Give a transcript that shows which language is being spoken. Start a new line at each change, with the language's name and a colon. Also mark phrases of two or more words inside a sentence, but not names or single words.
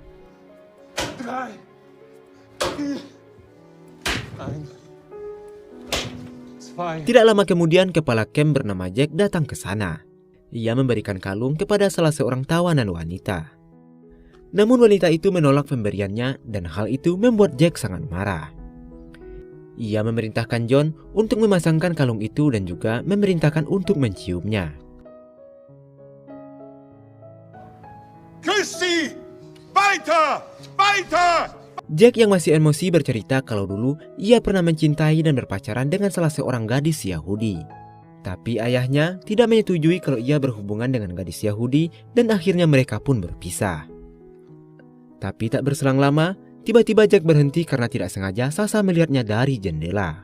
Indonesian: Tidak lama kemudian, kepala kamp bernama Jack datang ke sana. Ia memberikan kalung kepada salah seorang tawanan wanita. Namun wanita itu menolak pemberiannya dan hal itu membuat Jack sangat marah. Ia memerintahkan John untuk memasangkan kalung itu dan juga memerintahkan untuk menciumnya.
German: Küss sie! Weiter! Weiter!
Indonesian: Jack yang masih emosi bercerita kalau dulu ia pernah mencintai dan berpacaran dengan salah seorang gadis Yahudi. Tapi ayahnya tidak menyetujui kalau ia berhubungan dengan gadis Yahudi dan akhirnya mereka pun berpisah. Tapi tak berselang lama, tiba-tiba Jack berhenti karena tidak sengaja Sasa melihatnya dari jendela.